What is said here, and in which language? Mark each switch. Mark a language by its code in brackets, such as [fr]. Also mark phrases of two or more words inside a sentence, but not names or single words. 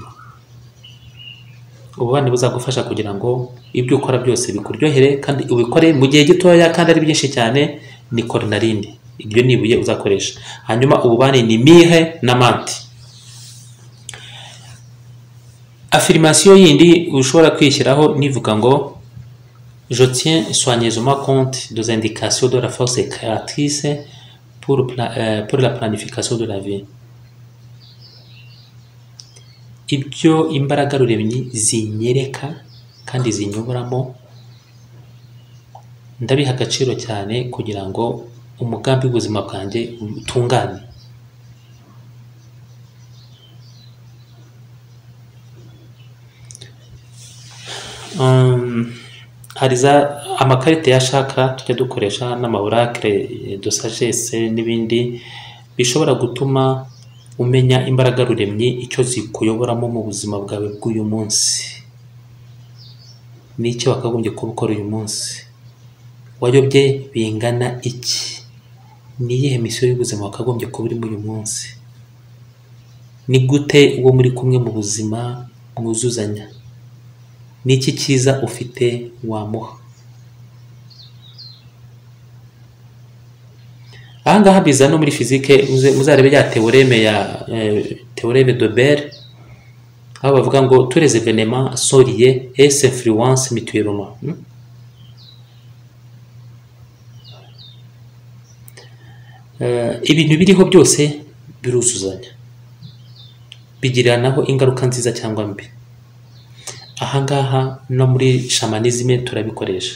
[rw] Ububane buzagufasha kugira ngo ibyo ukora byose bikuryohere kandi ubikore mu gihe gitoya kandi ari byinshi cyane. Ni koronarine, ibyo nibuye uzakoresha. Hanyuma ububane ni mire na manti. Affirmation yindi ushobora kwishyiraho nivuga ngo [fr] je tiens soigneusement compte des indications de la force créatrice pour la planification de la vie. [rw] Ibyo imbaraga ruremyi zinyereka kandi zinyoboramo ndabiha agaciro cyane kugira ngo umugambi w'ubuzima bwanjye utungane. Hari amakarita ya chakra tujya dukoresha n' [fr] amaoracle de sagesse [rw] n'ibindi bishobora gutuma umenya imbaraga ruremyi icyo zikuyoboramo mu buzima bwawe bw'uyu munsi, n'icyo wakagombye kuba ukora uyu munsi, wayobye bingana iki, niyihe misiyo y'ubuzima wakagombye kuba urimo uyu munsi, ni gute uwo muri kumwe mu buzima mwuzuzanya, n'iki cyiza ufite wamuha. Ahangaha biza no muri physique, muzarebe ya [fr] théorème de Bell, [rw] aho bavuga ngo [fr] tous les événements sont liés et s'influencent mutuellement. [rw] Ibintu biriho byose biruzuzanya, bigiranaho ingaruka nziza cyangwa mbi. Ahangaha no muri shamanisme turabikoresha.